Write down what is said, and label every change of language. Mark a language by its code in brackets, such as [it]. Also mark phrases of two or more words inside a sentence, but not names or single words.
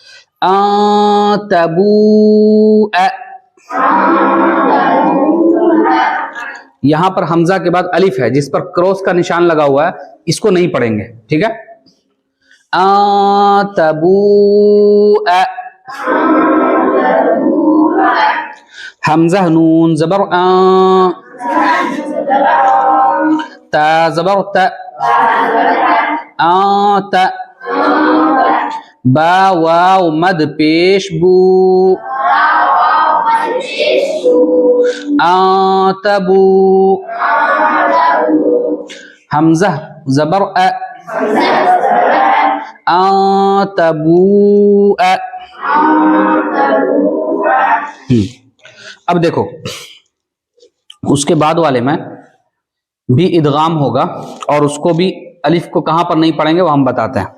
[ur] تبو، یہاں پر حمزہ کے بعد الف ہے جس پر کراس کا نشان لگا ہوا ہے، اس کو نہیں پڑھیں گے. ٹھیک ہے، تبو، حمزہ نون زبر تا زبر تا، تا، با واو مد پیش بو، تبو. حمزہ زبر تبو. اب دیکھو اس کے بعد والے میں بھی ادغام ہوگا اور اس کو بھی الف کو کہاں پر نہیں پڑھیں گے وہ ہم بتاتے ہیں.